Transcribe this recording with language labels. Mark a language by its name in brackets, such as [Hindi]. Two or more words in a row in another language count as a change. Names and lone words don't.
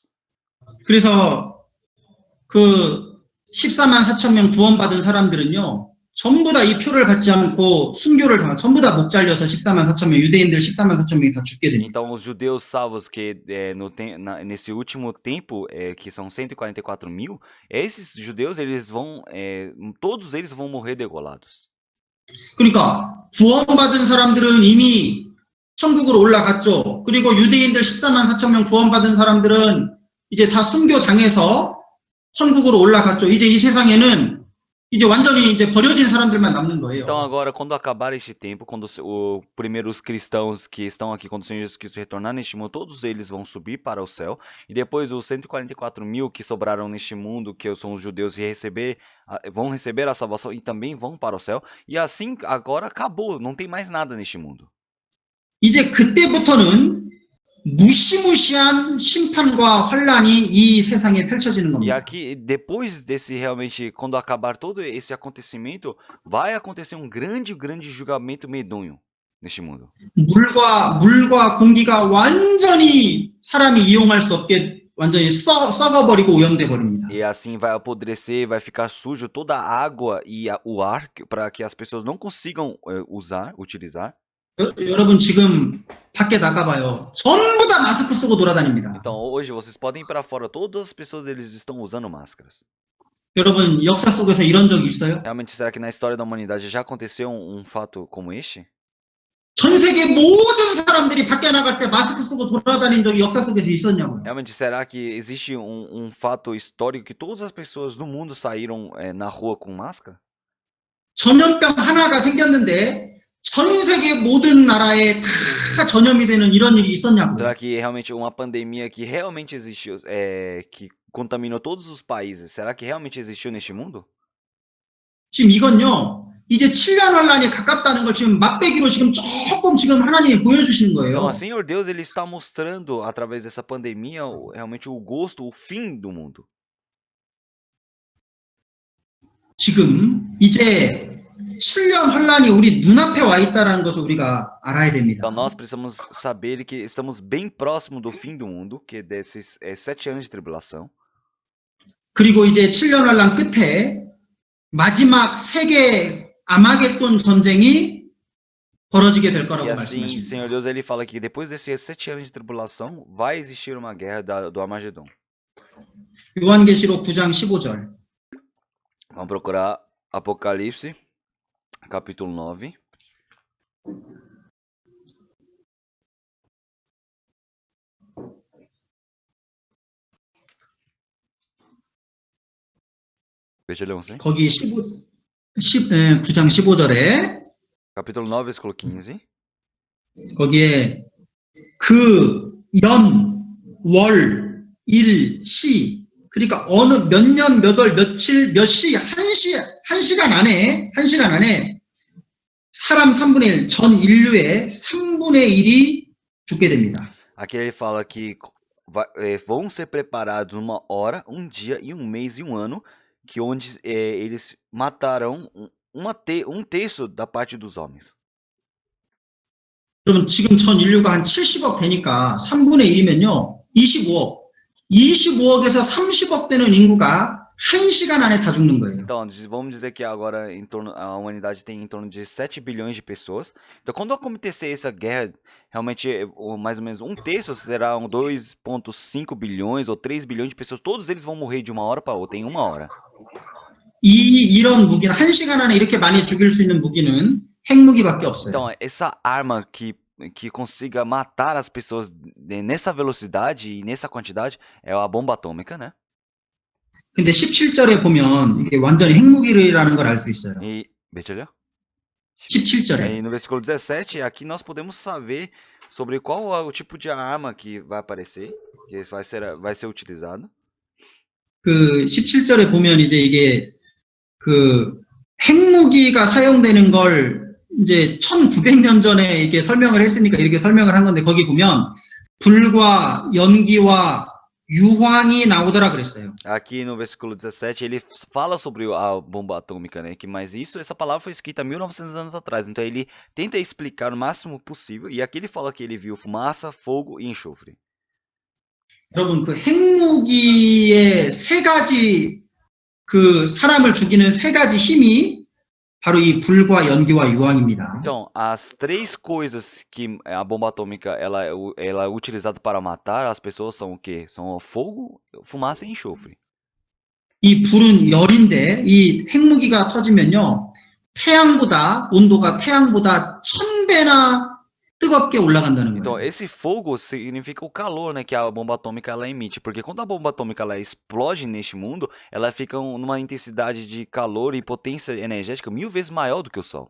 [Korean] 그래서 14만 4천 명 구원받은 사람들은요, 전부 다 이 표를 받지 않고 순교를 전부 다 목 잘려서 14만 4천 명, 유대인들 14만 4천 명이 다 죽게 됩니다. [Portuguese] Então os judeus salvos que nesse último tempo, que são 144 mil, esses judeus eles vão, todos eles vão morrer degolados. [Korean] 그러니까 구원받은 사람들은 이미 천국으로 올라갔죠. 그리고 유대인들 14만 4천 명 구원받은 사람들은 이제 다 순교 당해서 천국으로 올라갔죠. 이제 이 세상에는 이제 완전히 이제 버려진 사람들만 남는 거예요. [Portuguese] Então agora, quando acabar este tempo, quando primeiro os cristãos que estão aqui, quando o Senhor Jesus Cristo retornar neste mundo, todos eles vão subir para o céu, e depois os 144 mil que sobraram neste mundo, que são os judeus, vão receber a salvação e também vão para o céu, e assim agora acabou, não tem mais nada neste mundo. [Korean] 이제 그때부터는 무시무시한 심판과 환란이 이 세상에 펼쳐지는 [Portuguese] E [Korean] 겁니다. [Portuguese] aqui, depois desse realmente, quando acabar todo esse acontecimento, vai acontecer um grande julgamento medonho neste mundo. [Korean] 물과 공기가 완전히 사람이 이용할 수 없게 완전히 썩어버리고 오염돼 버립니다. [Portuguese] E assim vai apodrecer, vai ficar sujo toda a água e o ar para que as pessoas não consigam utilizar. [Korean] 여러분 지금 밖에 나가봐요. 전부 다 마스크 쓰고 돌아다닙니다. [Portuguese] Então hoje vocês podem ir para fora, todas as pessoas eles estão usando máscaras. [Korean] 여러분 역사 속에서 이런 적이 있어요? [Portuguese] Realmente, será que na história da humanidade já aconteceu um fato como este? [Korean] 전 se계 모든 사람들이 밖에 나갈 때 마스크 쓰고 돌아다닌 적이 역사 속에서 있었냐고요. [Portuguese] Realmente, será que existe um fato histórico que todas as pessoas do mundo saíram na rua com máscara? [Korean] 전염병 하나가 생겼는데 전 세계 모든 나라에 다 전염이 되는 이런 일이 있었냐고요. [Portuguese] Será que realmente uma pandemia que realmente existiu, que contaminou todos os países, será que realmente existiu neste mundo? [Korean] 지금 이건요. 이제 7년 환란이 가깝다는 걸 지금 맛배기로 지금 조금 지금 하나님이 보여주시는 [Portuguese] Então, [Korean] 거예요. [Portuguese] o Senhor Deus ele está mostrando através dessa pandemia realmente o gosto, o fim do mundo. [Korean] 지금 이제 7년 환란이 우리 눈앞에 와 있다는 것을 우리가 알아야 됩니다. [Portuguese] Então nós precisamos saber que estamos bem próximo do fim do mundo, que é desses 7 anos de tribulação. [Korean] 그리고 이제 7년 환란 끝에 마지막 세계 아마겟돈 전쟁이 벌어지게 될 [Portuguese] E [Korean] 거라고 [Portuguese] assim, [Korean] 말씀하십니다. [Portuguese] Senhor Deus ele fala que depois desses 7 anos de tribulação vai existir uma guerra do Armagedon. [Korean] 요한계시록 9장 15절. [Portuguese] Vamos procurar Apocalipse, capítulo 9. Veja, Leôncio. [Korean] 거기 9장 15절에 [Portuguese] Capítulo 9, versículo 15. [Korean] 거기에 그 연, 월, 일, 시 그러니까 어느 몇 년, 몇 월, 며칠, 몇 시, 한 시간 안에 사람 3분의 1, 전 인류의 3분의 1이 죽게 됩니다. [Portuguese] Aqui ele fala que vão ser preparados uma hora, um dia e um mês e um ano, que onde eles matarão um terço da parte dos homens. [Korean] 여러분 지금 전 인류가 한 70억 되니까 3분의 1이면요 25억. 25억에서 30억 되는 인구가 1시간 안에 다 죽는 거예요. [Portuguese] Então, vamos dizer que agora a humanidade tem em torno de 7 bilhões de pessoas. Então, quando acontecer essa guerra, realmente mais ou menos um terço será 2,5 bilhões ou 3 bilhões de pessoas. Todos eles vão morrer de uma hora para outra, em uma hora. [Korean] 이런 무기는 1시간 안에 이렇게 많이 죽일 수 있는 무기는 핵무기밖에 없어요. [Portuguese] Então, essa arma que consiga matar as pessoas nessa velocidade e nessa quantidade é a bomba atômica, né? [Korean] 근데 17절에 보면 이게 완전히 핵무기라는 걸 알 수 있어요. [Portuguese] E, veja, [Korean] 17절에. [Portuguese] e no versículo 17, aqui nós podemos saber sobre qual é o tipo de arma que vai aparecer, que vai ser utilizado. [Korean] 그 17절에 보면 이제 이게 그 핵무기가 사용되는 걸 이제 1900년 전에 이게 설명을 했으니까 이렇게 설명을 한 건데 거기 보면 불과 연기와 유황이 나오더라 그랬어요. [Portuguese] Aqui no versículo 17 ele fala sobre a bomba atômica, né? Mas essa palavra foi escrita há 1900 anos atrás. Então ele tenta explicar o máximo possível. E aqui ele fala que ele viu fumaça, fogo e enxofre. [Korean] 여러분 그 핵무기의 세 가지 그 saram을 죽이는 세 가지 힘이 바로 이 불과 연기와 유황입니다. [Portuguese] Então, as 3 coisas que a bomba atômica ela é utilizada para matar as pessoas são o quê? São o fogo, fumaça e enxofre. [Korean] 이 불은 열인데 이 핵무기가 터지면요 온도가 태양보다 1000배나 뜨겁게 올라간다는 [Portuguese] Então, [Korean] 거예요. [Portuguese] esse fogo significa o calor, né, que a bomba atômica ela emite, porque quando a bomba atômica ela explode neste mundo, ela fica numa intensidade de calor e potência energética 1000 vezes maior do que o Sol.